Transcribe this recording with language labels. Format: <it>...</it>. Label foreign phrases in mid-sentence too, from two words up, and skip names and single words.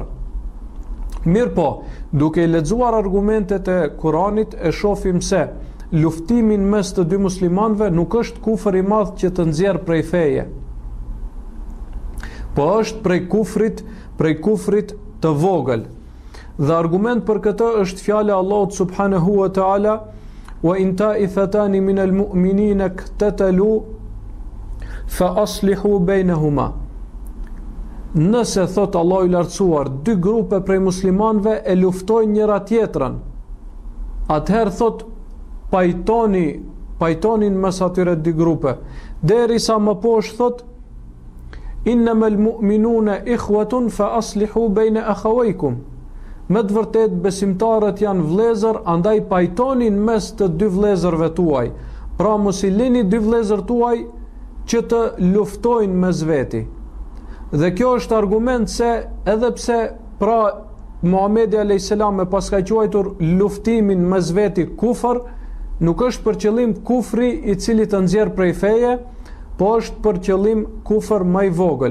<sq>Mirë po, duke i lexuar argumentet e Kuranit e shohim se luftimin mes të dy muslimanëve nuk është kufër i madh që të nxjerr prej feje, po është prej kufrit të vogël. Dhe argument për këtë është fjala e Allahut</sq> <ar>سبحانه وتعالى: "وإن طائفتان من المؤمنين اقتتلوا فأصلحوا بينهما."</ar> <sq>Nëse, thot Allahu i lartësuar, dy grupe prej muslimanëve e luftojnë njëra tjetrën, atëherë thot pajtonin mes atyre dy grupe, derisa më poshtë thot:</sq> <ar>"إنما المؤمنون إخوة فأصلحوا بين أخويكم."</ar> <sq>Me të vërtet besimtarët janë vëllezër, andaj pajtonin mes të dy vëllezërve tuaj. Pra mos i lini dy vëllezër tuaj që të luftojnë mes veti. Dhe kjo është argument se edhe pse pra Muhamedi</sq> <ar>عليه السلام</ar> <sq>e paska quajtur luftimin mes veti kufër, nuk është për qëllim kufri i cili të nxjerr prej feje, po është për qëllim kufër më i vogël.</sq>